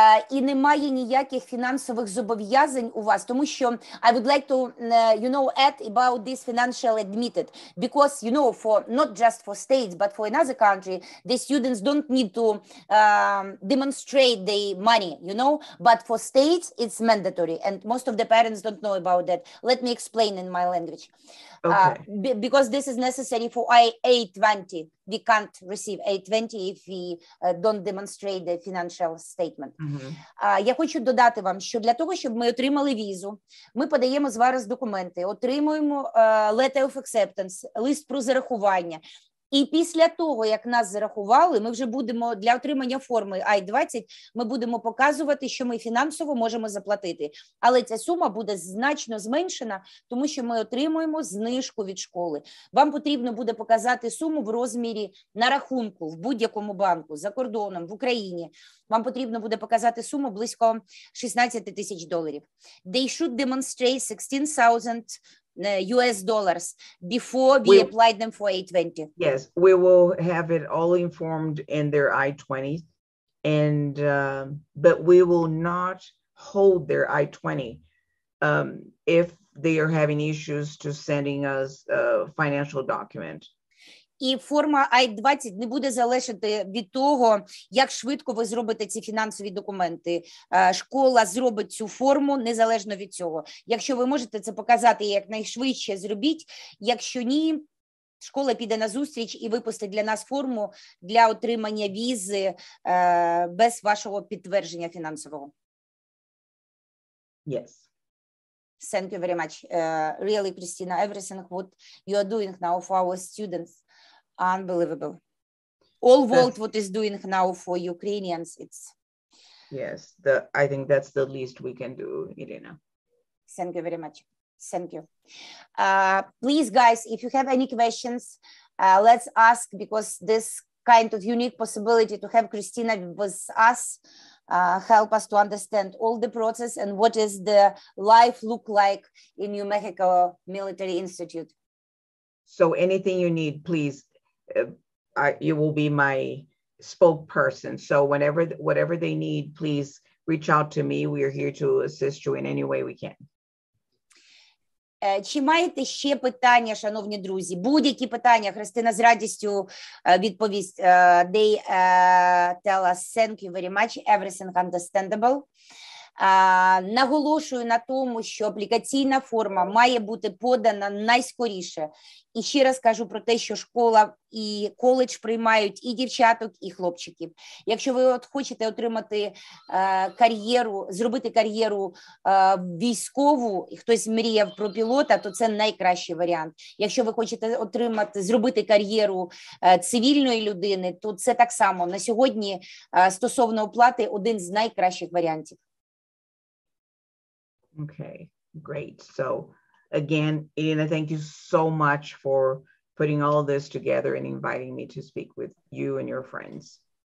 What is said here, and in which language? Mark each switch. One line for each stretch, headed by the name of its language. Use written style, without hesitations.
Ukrainian: І немає ніяких фінансових зобов'язань у вас, тому що
English: I would like to, add about this financial admitted, because, for not just for states, but for another country, the students don't need to demonstrate the money, but for states, it's mandatory, and most of the parents don't know about that. Let me explain in my language. Okay. Because this is necessary for A20. We can't receive A20 if we don't demonstrate the financial statement.
Ukrainian: Я хочу додати вам, що для того, щоб ми отримали візу, ми подаємо зараз документи, отримуємо
English: letter of acceptance,
Ukrainian: лист про зарахування. І після того, як нас зарахували, ми вже будемо для отримання форми I-20, ми будемо показувати, що ми фінансово можемо заплатити. Але ця сума буде значно зменшена, тому що ми отримуємо знижку від школи. Вам потрібно буде показати суму в розмірі на рахунку в будь-якому банку, за кордоном, в Україні. Вам потрібно буде показати суму близько $16,000.
English: They should demonstrate 16,000 US dollars before we applied them for A20. Yes, we will have it all informed in their I-20, and but we will not hold their I-20 if they are having issues to sending us a financial document.
Ukrainian: І форма I-20 не буде залежати від того, як швидко ви зробите ці фінансові документи. Школа зробить цю форму незалежно від цього. Якщо ви можете це показати якнайшвидше, зробіть. Якщо ні, школа піде на зустріч і випустить для нас форму для отримання візи без вашого підтвердження фінансового.
English: Yes. Thank you very much. Really, Christina, everything what you are doing now for our students. Unbelievable. All world what is doing now for Ukrainians, it's... Yes, I think that's the least we can do, Irina. Thank you very much. Thank you. Please, guys, if you have any questions, let's ask, because this kind of unique possibility to have Christina with us help us to understand all the process and what is the life look like in New Mexico Military Institute. So anything you need, please, you will be my spokesperson. So whatever they need, please reach out to me. We are here to assist you in any way we can.
Ukrainian: Чи маєте ще питання, шановні друзі? Будь-які питання, Христина з радістю відповість.
English: They tell us thank you very much, everything understandable.
Ukrainian: Наголошую на тому, що аплікаційна форма має бути подана найскоріше. І ще раз кажу про те, що школа і коледж приймають і дівчаток, і хлопчиків. Якщо ви от хочете отримати кар'єру, зробити кар'єру військову, і хтось мріяв про пілота, то це найкращий варіант. Якщо ви хочете зробити кар'єру цивільної людини, то це так само. На сьогодні стосовно оплати один з найкращих варіантів.
English: Okay, great. So again, Irina, thank you so much for putting all of this together and inviting me to speak with you and your friends.